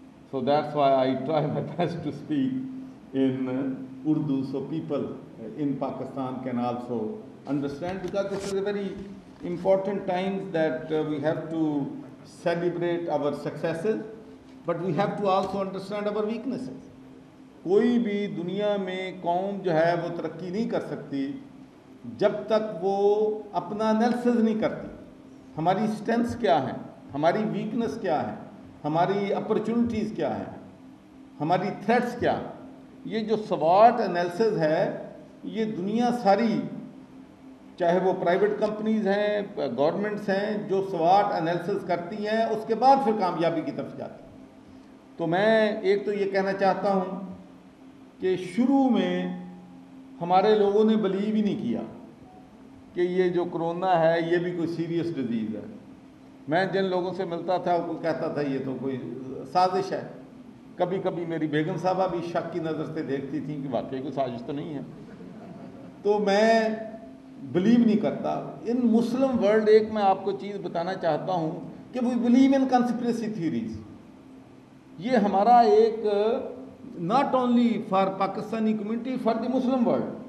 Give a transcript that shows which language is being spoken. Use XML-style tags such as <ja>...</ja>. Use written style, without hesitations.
<en>So that's why I try my best to speak in Urdu so people in Pakistan can also understand, because this is a very important time that we have to celebrate our successes, but we have to also understand our weaknesses.</en> <ur>کوئی بھی دنیا میں قوم جو ہے وہ ترقی نہیں کر سکتی جب تک وہ اپنا انالیسس نہیں کرتی. ہماری اسٹرینتھس کیا ہیں, ہماری ویکنس کیا ہے, ہماری اپرچونٹیز کیا ہیں, ہماری تھریٹس کیا ہیں. یہ جو سواٹ انالیسس ہے, یہ دنیا ساری, چاہے وہ پرائیویٹ کمپنیز ہیں, گورنمنٹس ہیں, جو سواٹ انالیسس کرتی ہیں اس کے بعد پھر کامیابی کی طرف جاتی ہیں. تو میں ایک تو یہ کہنا چاہتا ہوں کہ شروع میں ہمارے لوگوں نے بلیو ہی نہیں کیا کہ یہ جو کرونا ہے یہ بھی کوئی سیریس ڈیزیز ہے. میں جن لوگوں سے ملتا تھا وہ کہتا تھا یہ تو کوئی سازش ہے. کبھی کبھی میری بیگم صاحبہ بھی شک کی نظر سے دیکھتی تھیں کہ واقعی کوئی سازش تو نہیں ہے. تو میں بلیو نہیں کرتا.</ur> <en>in Muslim world</en> <ur>ایک میں آپ کو چیز بتانا چاہتا ہوں کہ</ur> <en>We believe in conspiracy theories.</en> <ur>یہ ہمارا ایک</ur> <en>not only for Pakistani community, for the Muslim world.</en>